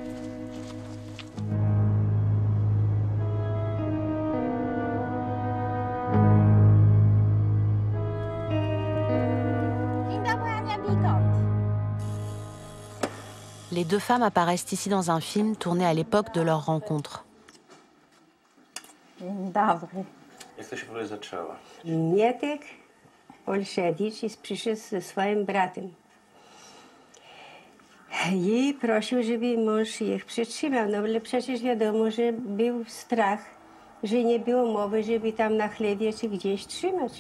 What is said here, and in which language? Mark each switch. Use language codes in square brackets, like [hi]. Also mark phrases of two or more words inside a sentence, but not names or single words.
[fr] Les deux femmes apparaissent ici dans un film tourné à l'époque de leur rencontre. [pl] Dzień dobry. Jak to się w ogóle zaczęło? Mietek Olszewicz przyszedł ze swoim bratem i prosił, żeby mąż ich przytrzymał, no ale przecież wiadomo, że był strach, że nie było mowy, żeby tam na chlebie czy gdzieś trzymać.